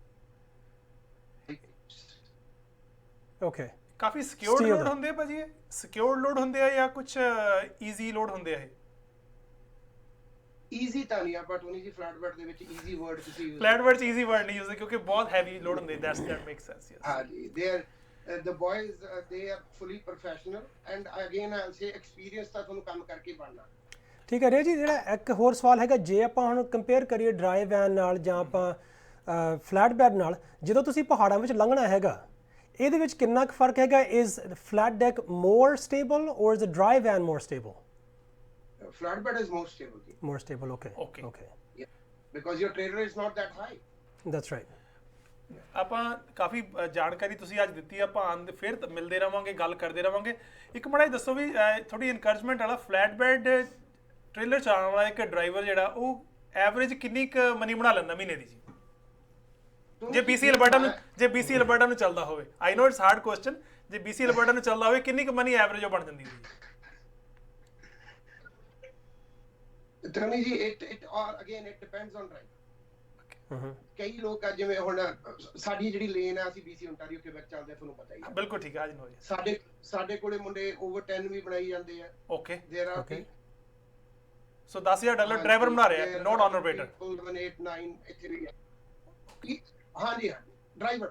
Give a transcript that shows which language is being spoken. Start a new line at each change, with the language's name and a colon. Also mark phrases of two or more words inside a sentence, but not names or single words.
Punjabi: ਓਕੇ, ਕਾਫੀ
English: secured load
Punjabi: ਹੁੰਦੇ ਆ ਭਾਜੀ? ਇਹ
English: secured load
Punjabi: ਹੁੰਦੇ ਆ ਜਾਂ ਕੁਝ
English: easy load
Punjabi: ਹੁੰਦੇ ਆ? ਇਹ ਈਜ਼ੀ ਤਾਂ ਨਹੀਂ, ਆਪਾਂ ਟੋਨੀ ਜੀ
English: flat bed
Punjabi: ਦੇ ਵਿੱਚ
English: easy word
Punjabi: ਤੁਸੀਂ ਯੂਜ਼
English: flat bed
Punjabi: 'ਚ
English: easy word
Punjabi: ਨਹੀਂ ਯੂਜ਼ ਕਿਉਂਕਿ ਬਹੁਤ
English: heavy load
Punjabi: ਹੁੰਦੇ।
English: That makes sense. Yes, ਹਾਂਜੀ, they are the boys they are fully professional and again I'll say experience
Punjabi: ਤਾਂ ਤੁਹਾਨੂੰ ਕੰਮ ਕਰਕੇ ਬਣਨਾ। ਠੀਕ ਹੈ ਰੇ ਜੀ, ਜਿਹੜਾ ਇੱਕ ਹੋਰ ਸਵਾਲ ਹੈਗਾ, ਜੇ ਆਪਾਂ ਹੁਣ ਕੰਪੇਅਰ ਕਰੀਏ
English: dry van
Punjabi: ਨਾਲ ਜਾਂ ਆਪਾਂ
English: flat bed
Punjabi: ਨਾਲ, ਜਦੋਂ ਤੁਸੀਂ ਪਹਾੜਾਂ ਵਿੱਚ ਲੰਘਣਾ ਹੈਗਾ, ਇਹਦੇ ਵਿੱਚ ਕਿੰਨਾ ਕੁ ਫਰਕ ਹੈਗਾ?
English: Is flat deck more stable or is dry van more stable? Flat bed is more stable. More stable, okay. Yeah, because your trailer is not that high. That's right.
Punjabi: ਆਪਾਂ ਕਾਫੀ ਜਾਣਕਾਰੀ ਤੁਸੀਂ ਅੱਜ ਦਿੱਤੀ, ਆਪਾਂ ਫਿਰ ਮਿਲਦੇ ਰਵਾਂਗੇ, ਗੱਲ ਕਰਦੇ ਰਵਾਂਗੇ। ਇੱਕ ਮਾੜਾ ਜਿਹਾ ਦੱਸੋ ਵੀ ਥੋੜੀ ਇਨਕਰੇਜਮੈਂਟ ਵਾਲਾ
English: flat bed trailer
Punjabi: ਚਲਾਉਣ ਵਾਲਾ ਇੱਕ ਡਰਾਈਵਰ ਜਿਹੜਾ ਉਹ ਐਵਰੇਜ ਕਿੰਨੀ ਕੁ ਮਨੀ ਬਣਾ ਲੈਂਦਾ ਮਹੀਨੇ ਦੀ ਜੀ? ਜੇ BC ਅਲਬਰਟਾ ਨੂੰ ਚੱਲਦਾ ਹੋਵੇ,
English: I know it's hard question,
Punjabi: ਜੇ BC ਅਲਬਰਟਾ ਨੂੰ ਚੱਲਦਾ ਹੋਵੇ ਕਿੰਨੀ ਕੁ
English: money average
Punjabi: ਉਹ ਬਣ ਜਾਂਦੀ ਹੈ? ਧਰਮੀ ਜੀ,
English: it again it depends on driver.
Punjabi: ਕਈ ਲੋਕ ਆ ਜਿਵੇਂ ਹੁਣ ਸਾਡੀ ਜਿਹੜੀ ਲੇਨ ਆ, ਅਸੀਂ BC ਓਨਟਾਰੀਓ ਕਿਬੈਕ ਚੱਲਦੇ, ਤੁਹਾਨੂੰ ਪਤਾ ਹੀ ਹੈ। ਬਿਲਕੁਲ ਠੀਕ ਹੈ, ਸਾਡੇ ਕੋਲੇ ਮੁੰਡੇ ਓਵਰ 10 ਵੀ ਬਣਾਈ ਜਾਂਦੇ ਆ।
English: okay, so
Punjabi: $10,000 ਡਰਾਈਵਰ ਬਣਾ ਰਿਹਾ,
English: not an operator.
Punjabi: 8 9 ਇੱਥੇ ਵੀ ਹੈ। ਹਾਂਜੀ, ਡਰਾਈਵਰ।